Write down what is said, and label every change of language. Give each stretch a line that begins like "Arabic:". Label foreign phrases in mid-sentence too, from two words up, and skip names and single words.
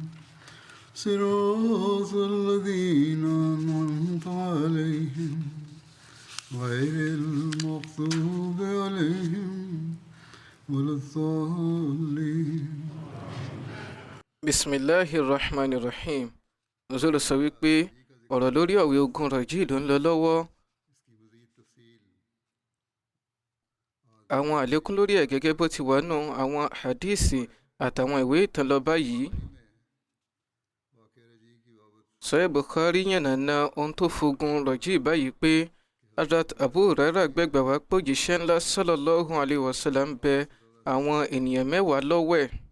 Arabic: صراط الذين أنعمت عليهم غير المغضوب عليهم ولا الضالين. بسم الله الرحمن الرحيم.
Yoruba: Nuzul sọ wípé ọ̀rọ̀ lórí ọ̀wé ogun rọ̀jí ló ń lọ lọ́wọ́. Àwọn àlékún lórí ẹ̀ gẹ́gẹ́ bó ti wà nù àwọn hadísì àtàwọn ìwé ìtàn lọ báyìí. Sahih Bukhari yànnàná ohun tó fogun rọ̀jí báyìí pé Hazrat Abu Hurairah gbẹgbà wá pé òjíṣẹ́ ńlá
Arabic: صلى الله عليه وسلم
Yoruba: bẹ àwọn ènìyàn 10 lọ́wẹ̀.